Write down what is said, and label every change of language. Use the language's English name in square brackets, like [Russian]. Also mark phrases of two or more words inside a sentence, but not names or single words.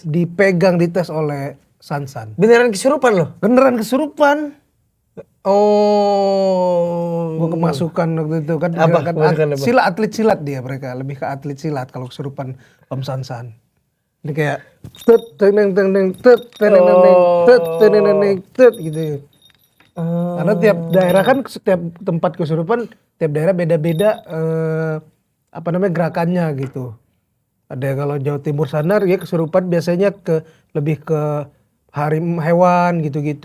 [Indonesian] dipegang, dites oleh Sansan. Beneran kesurupan lo? Beneran kesurupan. Oh. Gue kemasukan waktu itu kan. Apa? Kemasukan apa? Silat, atlet silat dia, mereka lebih ke atlet silat kalau kesurupan Om Sansan. Ini kayak tet teneng teneng tet teneng teneng tet teneng teneng tet gitu. Karena tiap daerah kan, setiap tempat kesurupan tiap daerah beda-beda gerakannya gitu. Ada kalau Jawa Timur sana ya kesurupan biasanya lebih ke hewan gitu-gitu.